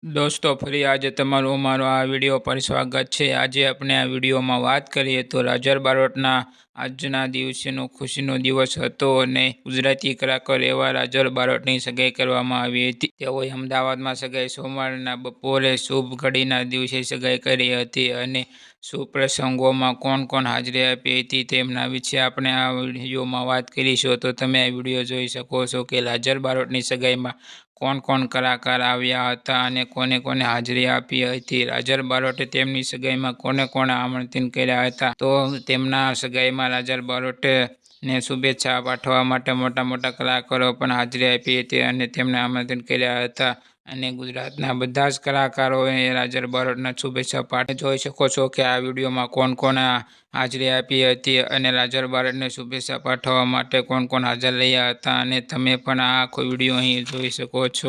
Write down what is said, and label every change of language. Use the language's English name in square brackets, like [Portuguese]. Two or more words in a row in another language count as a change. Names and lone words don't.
[Gujarati] દોસ્તો ફરી આજ તમારું અમારો આ વીડિયો [Hindi] पर स्वागत है। [Gujarati] આજ અપને આ વીડિયો મેં બાત કરીએ તો રાજર બારોટના આજના દિવસનો ખુશીનો દિવસ હતો અને ગુજરાતી કલાકાર એવા રાજર બારોટની સગાઈ કરવામાં આવી હતી। તેઓએ અમદાવાદમાં સગાઈ સોમવારના બપોરે શુભ ઘડીના દિવસે સગાઈ કરી હતી અને શુભ પ્રસંગોમાં કોણ કોણ હાજરી આપી હતી તેમના વિશે આપણે આ વીડિયોમાં વાત કરીશું। તો તમે આ વીડિયો જોઈ શકો છો કે રાજર બારોટની સગાઈમાં કોણ કોણ કલાકાર આવ્યા હતા અને કોને કોને હાજરી આપી હતી। રાજર બારોટે તેમની સગાઈમાં કોને કોણે આમંત્રણ કર્યા હતા તો તેમના સગાઈમાં રાજર બારોટે ને શુભેચ્છા પાઠવા માટે મોટા મોટા કલાકારો પણ હાજરી આપી હતી અને તેમને આમંત્રણ કર્યા હતા અને ગુજરાતના બધા જ કલાકારોએ રાજર બારોટના શુભેચ્છા પાઠ જોઈ શકો છો કે આ વીડિયોમાં કોણ કોણે હાજરી આપી હતી અને રાજર બારોટને શુભેચ્છા પાઠવા માટે કોણ કોણ હાજર રહ્યા હતા અને તમે પણ આ આખો વીડિયો અહીં જોઈ શકો છો।